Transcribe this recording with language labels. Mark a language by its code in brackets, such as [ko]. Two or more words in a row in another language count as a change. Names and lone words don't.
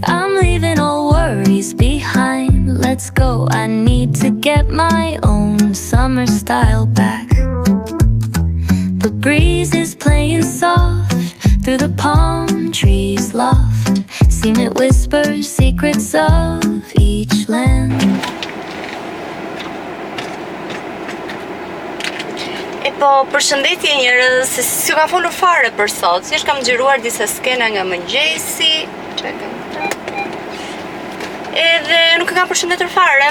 [en] I'm leaving all worries behind. Let's go, I need to get my own summer style back. The breeze is playing soft through the palm trees loft. Seem it whispers secrets of each land. [sq] Po, përshëndetje njerëz, si ka folur fare për sot, si kam xhiruar disa skena nga mëngjesi. Edhe nuk e kam përshëndetur fare.